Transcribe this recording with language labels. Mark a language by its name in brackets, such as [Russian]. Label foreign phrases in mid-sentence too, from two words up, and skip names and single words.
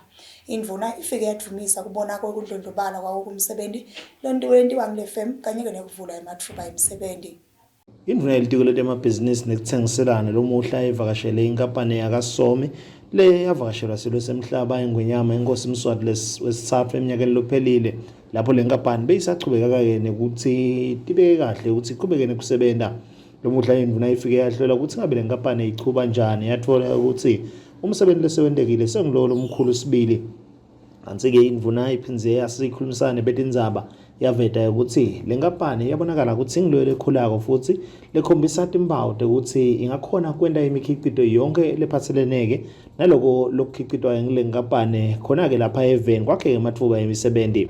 [Swati] Indvuna ifike yadvumisa kubona kwekudlondlobala kwawo kumsebenzi lontiwa ngile firm kanye nekuvula emathuba emsebenzi. Indvuna yelitiko letemabhizinisi nekutsengiselana lomuhla ivakashele inkampani yakaSomi le yavakashelwa silo semhlaba eNgwenyama eNkosi Mswati wesithathu eminyakeni lophelile lapho le nkampani beyisachubeka-ke ukuthi tibeke kahle ukuthi iqhubeke nokusebenza. Lo mudla induna ifike yahlola ukuthi ngabe le nkampani ichuba njani, yathola ukuthi umsebenzi lesewendekile sengilolo omkhulu sibili. Kanti-ke induna iphindze yasikhulumisana betindzaba yaveta ukuthi le nkampani yabonakala ukuthi ingilo lekhulako futhi lekhombisa timpawu ukuthi ingakhona kwenta imikhicito yonke lephatseleneke naloko lokukhicitwa ngile nkampani khona-ke lapha eveni kwakheke amathuba emisebenzi.